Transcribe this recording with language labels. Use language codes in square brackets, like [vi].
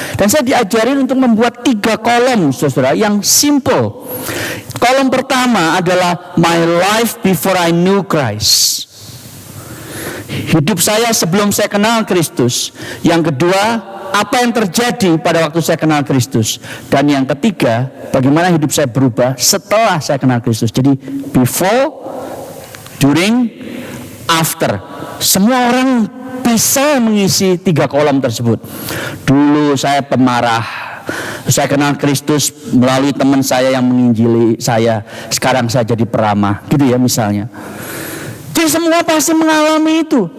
[id] Dan saya diajarin untuk membuat 3 kolom saudara yang simple. Kolom pertama adalah [en] my life before I knew Christ. [id] Hidup saya sebelum saya kenal Kristus. Yang kedua, apa yang terjadi pada waktu saya kenal Kristus. Dan yang ketiga, bagaimana hidup saya berubah setelah saya kenal Kristus. Jadi [en] before, during, after. [id] Semua orang bisa mengisi 3 kolom tersebut. Dulu saya pemarah, saya kenal Kristus melalui teman saya yang menginjili saya. Sekarang saya jadi peramah, gitu ya misalnya. Jadi semua pasti mengalami itu.